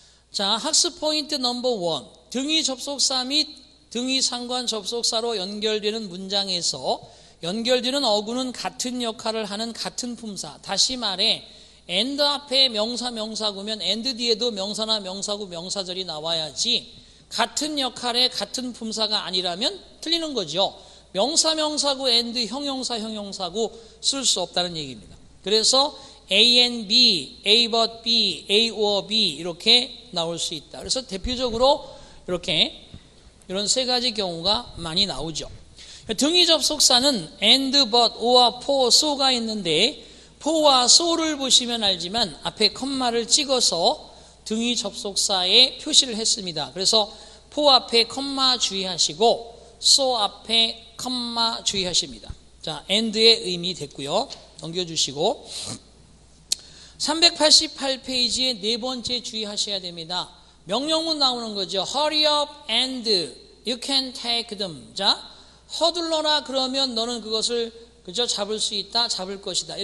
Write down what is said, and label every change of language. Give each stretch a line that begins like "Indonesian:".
Korean: 자, 학습 포인트 넘버 1. 등위 접속사 및 등위 상관 접속사로 연결되는 문장에서 연결되는 어구는 같은 역할을 하는 같은 품사. 다시 말해 and 앞에 명사 명사구면 and 뒤에도 명사나 명사구 명사절이 나와야지 같은 역할의 같은 품사가 아니라면 틀리는 거죠. 명사 명사구 and 형용사 형용사구 쓸 수 없다는 얘기입니다. 그래서 A and B, A but B, A or B 이렇게 나올 수 있다. 그래서 대표적으로 이렇게 이런 세 가지 경우가 많이 나오죠. 등위 접속사는 and, but, or, for, so가 있는데 for와 so를 보시면 알지만 앞에 컴마를 찍어서 등위 접속사에 표시를 했습니다. 그래서 for 앞에 컴마 주의하시고 so 앞에 컴마 주의하십니다. 자, and의 의미 됐고요. 넘겨주시고 388페이지의 네 번째 주의하셔야 됩니다. 명령문 나오는 거죠.
English: Hurry up and you can take them.
Korean: 자, 서둘러라 그러면 너는 그것을 그저 잡을 수 있다, 잡을 것이다.